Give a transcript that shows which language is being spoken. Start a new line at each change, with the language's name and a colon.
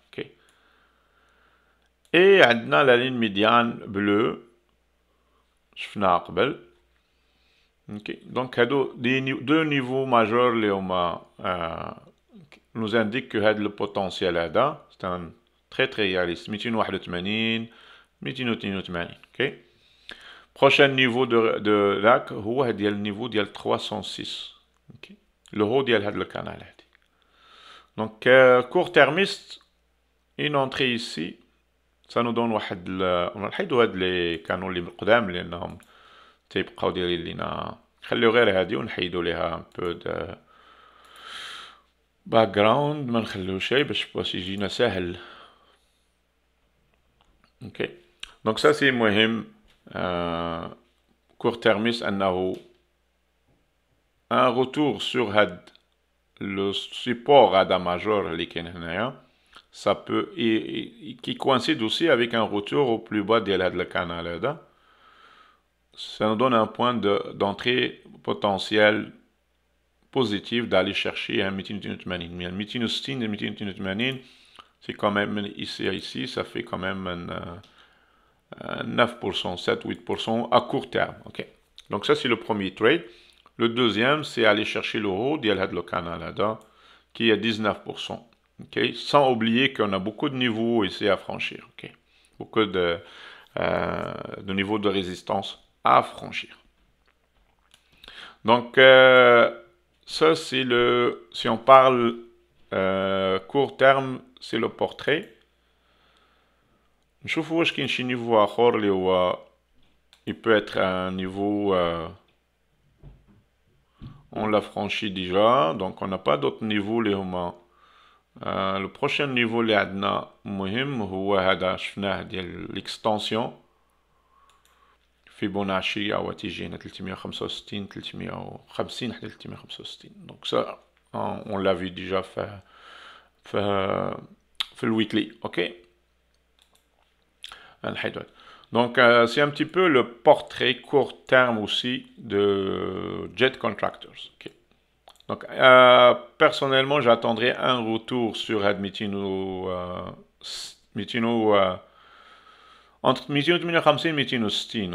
French: اوكي et عندنا la ligne médiane bleue شفناها قبل.
Arabic: اوكي دونك هادو دو نيفو ماجور اللي هما
French: nous indique que
Arabic: هاد le potentiel هذا c'est un très très réaliste 281 282. اوكي prochain niveau de lac هو ديال النيفو ديال 306. اوكي le haut ديال هاد le canal هادي.
French: Donc, court termiste, une entrée ici, ça nous donne
Arabic: واحد نحيدو هاد لي كانوا اللي قدام لانهم تيبقاو دايرين لينا نخليو غير هادي ونحيدو ليها ان بو دو باك جراوند ما نخليو شي باش يجينا ساهل.
French: اوكي دونك ça c'est مهم court termiste انه un retour sur هاد le support هذا majeur اللي كاين هنايا ça peut qui coïncide aussi avec un retour au plus bas
Arabic: ديال هذا الكانال هذا
French: ça nous donne un point d'entrée potentiel positif d'aller chercher un 280. 260 et 280 c'est quand même ici ça fait quand même un 9%, 7-8% à court terme. Ok donc ça c'est le premier trade. Le deuxième, c'est aller chercher le haut d'El Had le canal qui est 19%. Okay? Sans oublier qu'on a beaucoup de niveaux ici à franchir. Okay? Beaucoup de niveaux de résistance à franchir. Donc, ça c'est le... Si on parle court terme, c'est le portrait.
Arabic: نشوفوا واش كاين شي نيفو آخر اللي هو
French: il peut être un niveau... on l'a franchi déjà, donc on n'a pas d'autres niveaux les huma.
Arabic: Le prochain niveau اللي عندنا مهم هو هذا شفناه ديال l'extension فيبوناتشي أو تيجينا 365 350 حتى 365.
French: Donc ça on l'a vu déjà في le weekly. OK. Donc, c'est un petit peu le portrait court terme aussi de Jet Contractors. Okay. Donc, personnellement, j'attendrai un retour sur entre 250 et 260.